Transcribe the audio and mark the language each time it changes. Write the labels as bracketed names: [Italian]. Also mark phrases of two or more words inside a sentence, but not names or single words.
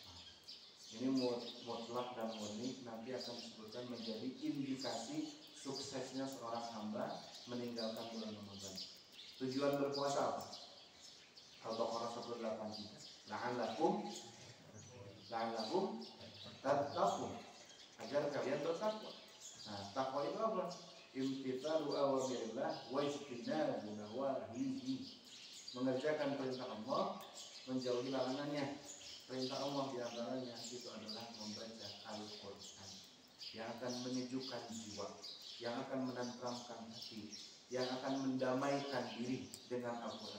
[Indonesian] Ini mutlak dan murni nanti akan disebutkan menjadi indikasi suksesnya seorang hamba meninggalkan bulan Ramadan. Tujuan berpuasa apa? Al-Baqarah 183. [Arabic] لعلكم تتقون, [Indonesian] agar kalian bertakwa. Nah, takwa itu apa? [Arabic] امتثال أوامر الله واجتناب نواهيه. [Indonesian] Mengerjakan perintah Allah, menjauhi larangannya. Perintah Allah diantaranya itu adalah membaca Al-Quran yang akan menyejukkan jiwa, yang akan menenteramkan hati, yang akan mendamaikan diri dengan Al-Quran.